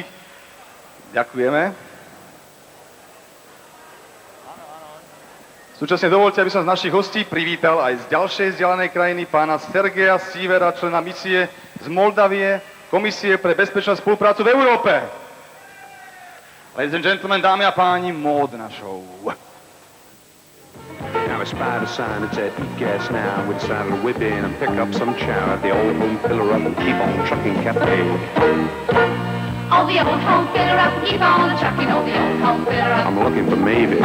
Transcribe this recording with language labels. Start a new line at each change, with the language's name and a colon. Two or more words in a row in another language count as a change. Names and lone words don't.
Slovak: Ďakujeme. Súčasne dovoľte, aby som z našich hostí privítal aj z ďalšej vzdialenej krajiny pána Sergeja Sívera, člena misie z Moldavie, Komisie pre bezpečnú spoluprácu v Európe.
English: Ladies and gentlemen,
Slovak: dámy a páni, módna show.
English: Now I spied a sign that said eat gas now. We decided to whip in and pick up some chow at the old home filler up and keep on trucking cafe. Oh, the old home filler up and keep on trucking. Oh, the old home filler up. I'm looking for Mavis.